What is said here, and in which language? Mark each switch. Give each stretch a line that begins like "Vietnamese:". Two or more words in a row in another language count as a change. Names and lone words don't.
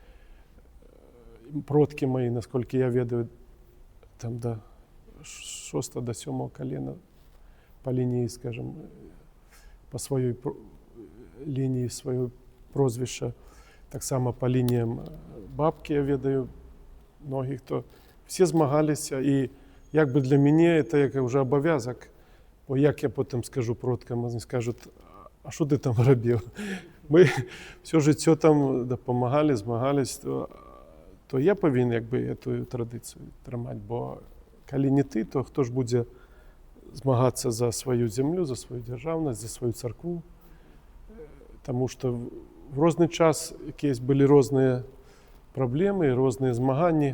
Ukrainian: Продки мої, наскільки я ведаю, там до 6 до 7 колена по лінії, скажімо, по своїй лінії, своє прозвище, так само по лініям бабки я ведаю многих, то всі змагалися. І якби для мене це як вже обов'язок, бо як я потім скажу продкам, вони скажуть, а що ти там робив? Ми все життя там допомагали, змагались, то я
Belarusian: павінен як бы эту традыцыю трымаць, бо калі не ты, то хто ж будзе змагацца за сваю зямлю, за сваю дзяржаўнасць, за сваю царкву. Таму што в розны час якісь былі розныя праблемы, розныя змаганні.